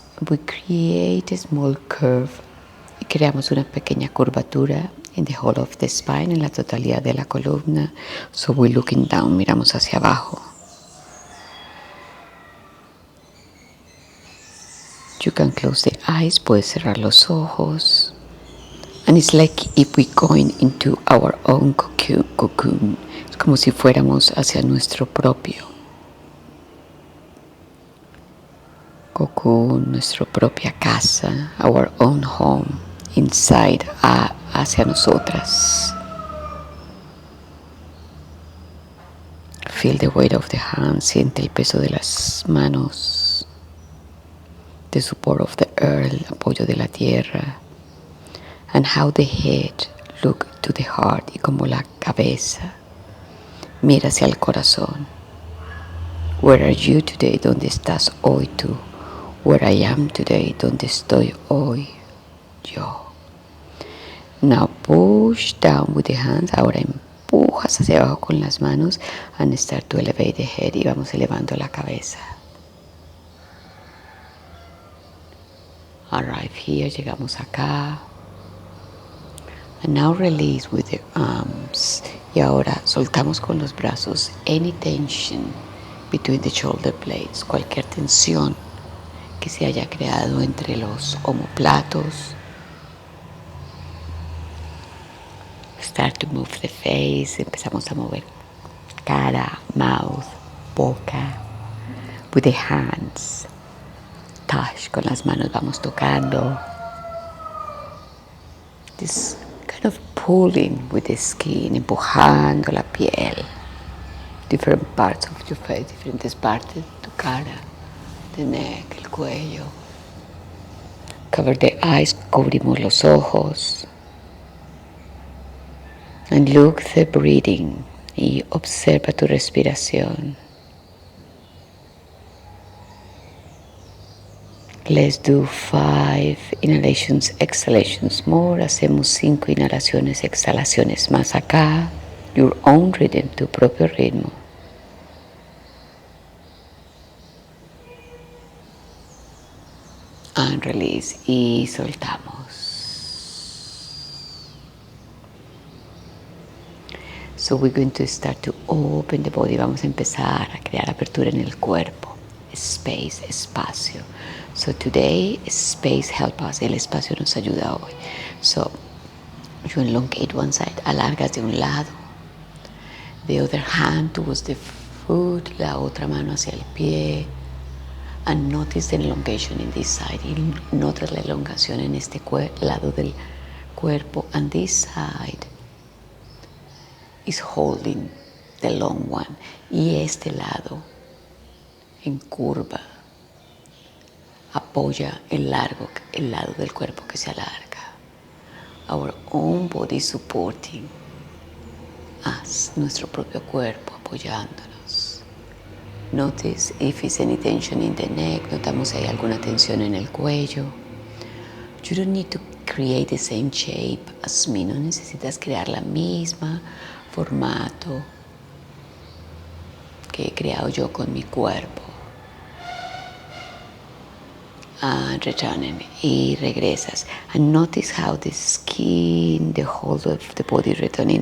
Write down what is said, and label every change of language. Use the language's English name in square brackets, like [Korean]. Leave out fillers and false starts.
[English] We create a small curve, [Spanish] y creamos una pequeña curvatura [English] in the whole of the spine, [Spanish] en la totalidad de la columna. [English] So we're looking down, [Spanish] miramos hacia abajo. [English] You can close the eyes, [Spanish] puedes cerrar los ojos. [English] And it's like if we're going into our own cocoon. [Spanish] Es como si fuéramos hacia nuestro propio cocoon, nuestra propia casa, [English] our own home, inside, [Spanish] hacia nosotras. [English] Feel the weight of the hands, [Spanish] siente el peso de las manos, [English] the support of the earth, [Spanish] el apoyo de la tierra. [English] And how the head look to the heart, [Spanish] y como la cabeza mira hacia el corazón. [English] Where are you today? [Spanish] ¿Dónde estás hoy tú? [English] Where I am today? [Spanish] ¿Dónde estoy hoy yo? [English] Now push down with the hands. [Spanish] Ahora empujas hacia abajo con las manos [English] and start to elevate the head, [Spanish] y vamos elevando la cabeza. [English] Arrive here, [Spanish] llegamos acá. [English] And now release with the arms. [Spanish] Y ahora soltamos con los brazos [English] any tension between the shoulder blades, [Spanish] cualquier tensión que se haya creado entre los omóplatos. [English] Start to move the face. [Spanish] Empezamos a mover cara, [English] mouth, boca. With the hands. Touch, [Spanish] con las manos vamos tocando. [English] This kind of pulling with the skin, [Spanish] empujando la piel. [English] Different parts of your face, [Spanish] diferentes partes de tu cara, [English] the neck, [Spanish] el cuello. [English] Cover the eyes, [Spanish] cubrimos los ojos. [English] And look the breathing, [Spanish] y observa tu respiración. [English] Let's do 5 inhalations, exhalations more. [Spanish] Hacemos 5 inhalaciones, exhalaciones más acá. [English] Your own rhythm, [Spanish] tu propio ritmo. [English] And release, [Spanish] y soltamos. [English] So we're going to start to open the body. [Spanish] Vamos a empezar a crear apertura en el cuerpo. Space, espacio. [English] So today, space help us. [Spanish] El espacio nos ayuda hoy. [English] So you elongate one side, [Spanish] alargas de un lado. [English] The other hand towards the foot, [Spanish] la otra mano hacia el pie. [English] And notice the elongation in this side. [Spanish] Y notas la elongación en este lado del cuerpo. [English] And this side is holding the long one. [Spanish] Y este lado, en curva, apoya el lado del cuerpo que se alarga. [English] Our own body supporting us, [Spanish] nuestro propio cuerpo apoyándonos. [English] Notice if it's any tension in the neck. [Spanish] Notamos si hay alguna tensión en el cuello. [English] You don't need to create the same shape as me. [Spanish] No necesitas crear la misma formato que he creado yo con mi cuerpo. [English] And returning. [Spanish] Y regresas. [English] And notice how the skin, the whole of the body returning.